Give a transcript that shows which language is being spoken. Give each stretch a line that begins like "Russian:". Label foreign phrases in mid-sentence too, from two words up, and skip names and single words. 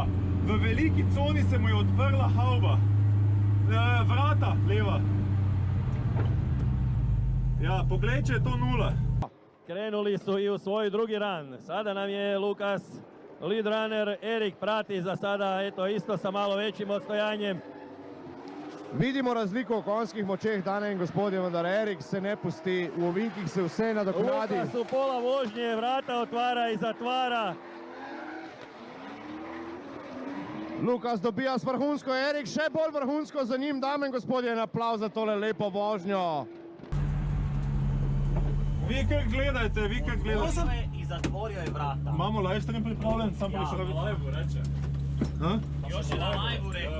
Slovenian: V veliki coni se mu je odprla havba. Vrata, leva. Ja, poglej, če je to 0.
Croatian: Krenuli su i u svoj drugi ran. Sada nam je Lukas
English: lead runner,
Croatian: Erik prati za sada, eto isto sa malo većim odstojanjem.
Slovenian: Vidimo razliko v konjskih močeh, dame in gospodje, vendar Erik se ne pusti, v ovinkih se vse nadoknadi.
Croatian: Lukas u pola vožnje, vrata otvara i zatvara.
Slovenian: Lukas dobija s vrhunsko, Erik še bolj vrhunsko za njim, dame in gospodje, en aplauz za tole lepo vožnjo. Vi kar gledajte,
Croatian: I zatvorio je vrata.
Slovenian: Imamo
English: live stream
Slovenian: pripravljen, sam prišel. Live reče.
Croatian: Još je na live-u rekao.